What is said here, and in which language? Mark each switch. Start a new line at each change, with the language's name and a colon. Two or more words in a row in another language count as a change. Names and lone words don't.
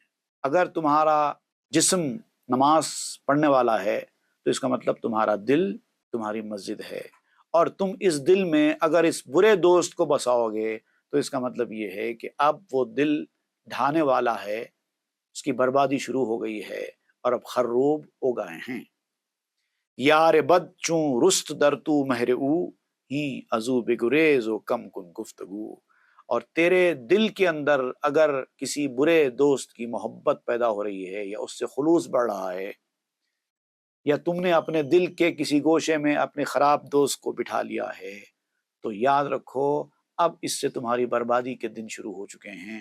Urdu: اگر تمہارا جسم نماز پڑھنے والا ہے تو اس کا مطلب تمہارا دل تمہاری مسجد ہے، اور تم اس دل میں اگر اس برے دوست کو بساؤ گے تو اس کا مطلب یہ ہے کہ اب وہ دل ڈھانے والا ہے، اس کی بربادی شروع ہو گئی ہے، اور اب خروب اگائے ہیں۔
Persian: یار بد چوں رست در تو مہر او ہی ازو بگریز و کم کن گفتگو۔
Urdu: اور تیرے دل کے اندر اگر کسی برے دوست کی محبت پیدا ہو رہی ہے یا اس سے خلوص بڑھ رہا ہے، یا تم نے اپنے دل کے کسی گوشے میں اپنے خراب دوست کو بٹھا لیا ہے، تو یاد رکھو اب اس سے تمہاری بربادی کے دن شروع ہو چکے ہیں۔